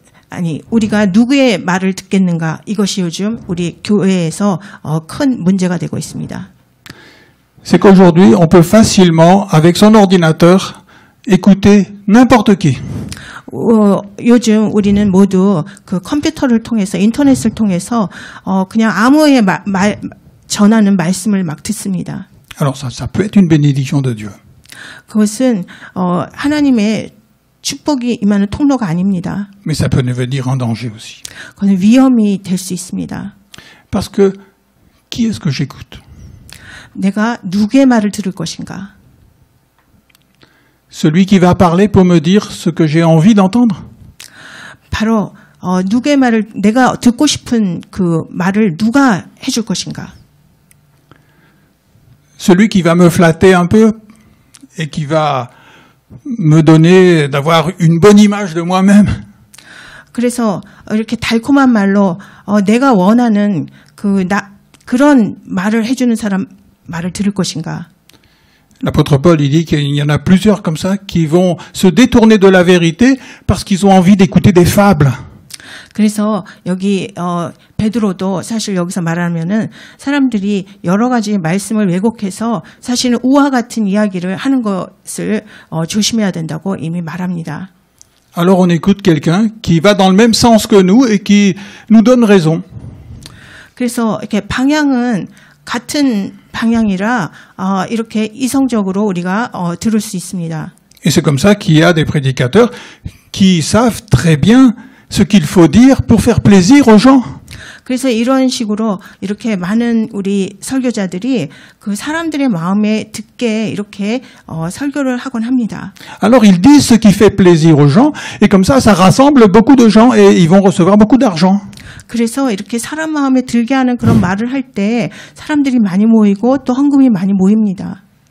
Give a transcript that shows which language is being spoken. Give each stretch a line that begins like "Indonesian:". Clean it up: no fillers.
Korean: 아니 우리가 누구의 말을 듣겠는가 이것이 요즘 우리 교회에서 큰 문제가 되고 있습니다.
French: C'est qu'aujourd'hui, on peut facilement, avec son ordinateur, écouter n'importe qui.
Korean: 요즘 우리는 모두 컴퓨터를 통해서 인터넷을 통해서 그냥 아무의 전하는 말씀을 막 듣습니다.
French: Alors ça peut être une bénédiction de Dieu.
Korean: 그것은 하나님의 축복이 임하는 통로가 아닙니다.
French: Mais ça peut devenir un danger aussi.
Korean: 그건 위험이 될 수 있습니다.
French: Parce que qui est-ce que j'écoute?
Korean: 내가 누구의 말을 들을 것인가?
French: Celui qui va parler pour me dire ce que j'ai envie d'entendre?
Korean: 바로 누구의 말을 내가 듣고 싶은 그 말을 누가 해줄 것인가?
French: Celui qui va me flatter un peu et qui va me donner d'avoir une bonne image de moi-même.
Korean: 그래서 이렇게 달콤한 말로 내가 원하는 그런 말을 해주는 사람 말을 들을 것인가?
French: L'apôtre Paul, il dit qu'il y en a plusieurs comme ça qui vont se détourner de la vérité parce qu'ils ont envie d'écouter des fables.
Korean: 그래서 여기 베드로도 사실 여기서 말하면은 사람들이 여러 가지 말씀을 왜곡해서 사실은 우화 같은 이야기를 하는 것을 조심해야 된다고 이미 말합니다.
French: Alors on écoute quelqu'un qui va dans le même sens que nous et qui nous donne raison.
Korean: 그래서 이렇게 방향은 같은 방향이라 이렇게 이성적으로 우리가 들을 수 있습니다.
French: Et c'est comme ça qu'il y a des prédicateurs qui savent très bien ce qu'il faut dire pour faire plaisir aux gens.
Korean: 그래서 이런 식으로 이렇게 많은 우리 설교자들이 그 사람들의 마음에 듣게 이렇게 설교를 하곤 합니다.
French: Alors ils disent ce qui fait plaisir aux gens, et comme ça rassemble beaucoup de gens et ils vont recevoir beaucoup d'argent.
Korean: 그래서 이렇게 사람 마음에 들게 하는 그런 말을 할 때 사람들이 많이 모이고 또 헌금이 많이 모입니다.